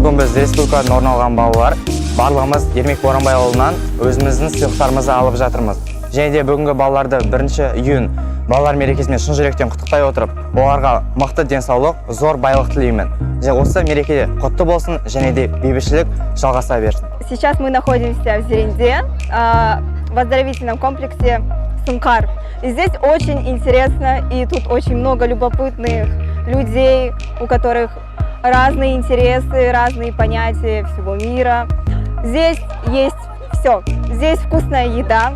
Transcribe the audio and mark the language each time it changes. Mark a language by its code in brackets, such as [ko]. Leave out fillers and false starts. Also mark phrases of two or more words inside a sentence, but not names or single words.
[kk] біз республикадан орын алған балалар барлығымыз Ермек Боранбай ауылынан өзіміздің сыйлықтарымызды алып жатырмыз. Және де бүгінгі балаларды 1 июнь балалар мерекесімен шын жүректен құттықтай отырып, оларға мықты денсаулық, зор байлық тілеймін. Және осы мерекеде құтты болсын, және де бейбітшілік жалғаса берсін. [ru] Сейчас мы находимся в Зеренде, в оздоровительном комплексе Сункар. И здесь очень интересно, и тут очень много любопытных людей, у которых разные интересы, разные понятия всего мира. Здесь есть все. Здесь вкусная еда.